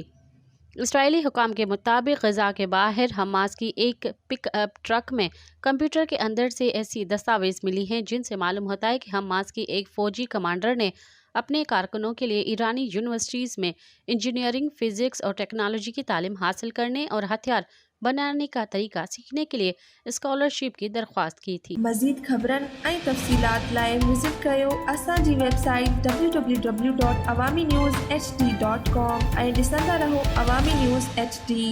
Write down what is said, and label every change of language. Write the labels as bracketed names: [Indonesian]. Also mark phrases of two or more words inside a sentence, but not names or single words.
[Urdu] اسرائیلی حکام کے مطابق غزہ کے باہر حماس کی ایک پک اپ ٹرک میں کمپیوٹر کے اندر سے ایسی دستاویز ملی ہیں جن سے معلوم ہوتا ہے کہ حماس کی ایک فوجی کمانڈر نے اپنے کارکنوں کے لیے ایرانی یونیورسٹیز میں انجینئرنگ، فزکس اور ٹیکنالوجی کی تعلیم حاصل کرنے اور ہتھیار بنانے کا طریقہ سیکھنے کے لیے اسکالرشپ کی درخواست کی تھی۔ [Sindhi] مزید خبرن ऐं तफ़सीलात लाइ विज़िट कयो असांजी वेबसाइट www.awamiNewsHD.com ऐं ॾिसंदा रहो अवामी न्यूज़ HD।